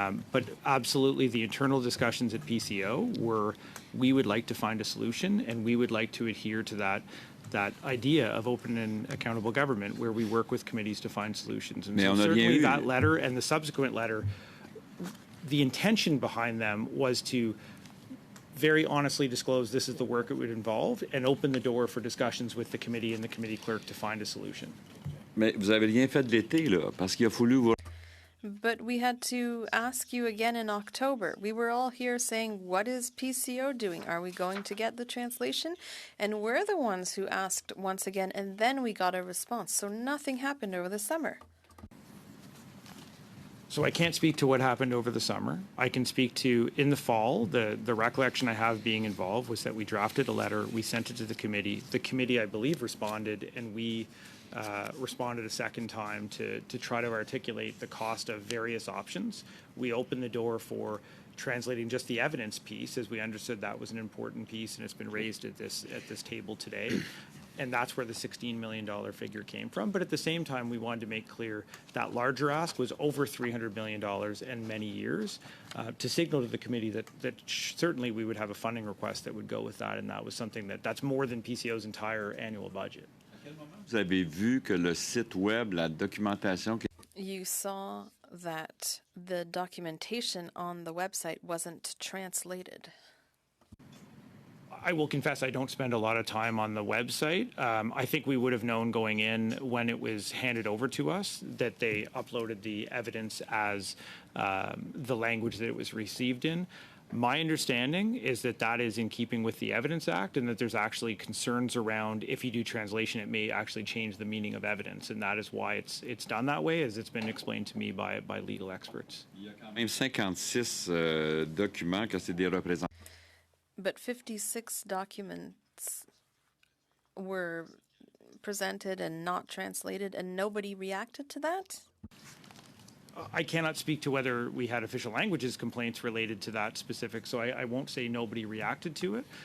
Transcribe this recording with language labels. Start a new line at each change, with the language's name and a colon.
English: But absolutely, the internal discussions at PCO were, we would like to find a solution, and we would like to adhere to that idea of open and accountable government where we work with committees to find solutions. And so certainly that letter and the subsequent letter, the intention behind them was to very honestly disclose this is the work it would involve and open the door for discussions with the committee and the committee clerk to find a solution.
French: Mais vous avez rien fait de l'été, là, parce qu'il a fallu.
English: But we had to ask you again in October. We were all here saying, what is PCO doing? Are we going to get the translation? And we're the ones who asked once again, and then we got a response. So nothing happened over the summer. So I can't speak to what happened over the summer. I can speak to in the fall. The recollection I have being involved was that we drafted a letter, we sent it to the committee. The committee, I believe, responded, and we responded a second time to try to articulate the cost of various options. We opened the door for translating just the evidence piece, as we understood that was an important piece, and it's been raised at this table today. And that's where the $16 million figure came from. But at the same time, we wanted to make clear that larger ask was over $300 million and many years to signal to the committee that certainly we would have a funding request that would go with that. And that was something that's more than PCO's entire annual budget.
French: Vous avez vu que le site web, la documentation.
English: You saw that the documentation on the website wasn't translated. I will confess I don't spend a lot of time on the website. I think we would have known going in when it was handed over to us that they uploaded the evidence as the language that it was received in. My understanding is that is in keeping with the Evidence Act, and that there's actually concerns around if you do translation, it may actually change the meaning of evidence, and that is why it's done that way, as it's been explained to me by legal experts.
French: Il y a quand même 56 documents que c'est des représentants.
English: But 56 documents were presented and not translated, and nobody reacted to that? I cannot speak to whether we had official languages complaints related to that specific, so I won't say nobody reacted to it.